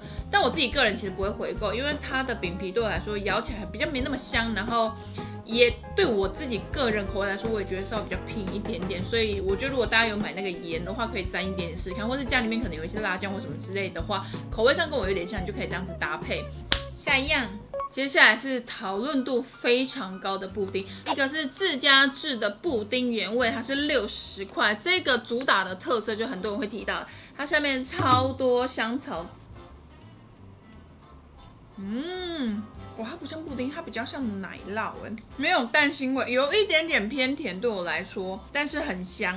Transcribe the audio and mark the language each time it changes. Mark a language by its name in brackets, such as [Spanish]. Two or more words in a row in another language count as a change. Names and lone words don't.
[Chinese] 但我自己個人其實不會回購，因為它的餅皮對我來說咬起來比較沒那麼香，然後也对我自己個人口味來說，我也覺得稍微比較平一點點。所以我覺得如果大家有買那個鹽的話，可以沾一點點試試看，或是家裡面可能有一些辣醬或什麼之類的話，口味上跟我有點像，你就可以這樣子搭配。下一樣。接下來是討論度非常高的布丁，一個是自家製的布丁原味，它是60塊。這個主打的特色就很多人會提到，它下面超多香草。哇，它不像布丁，它比較像奶酪沒有蛋腥味，有一點點偏甜對我來說，但是很香。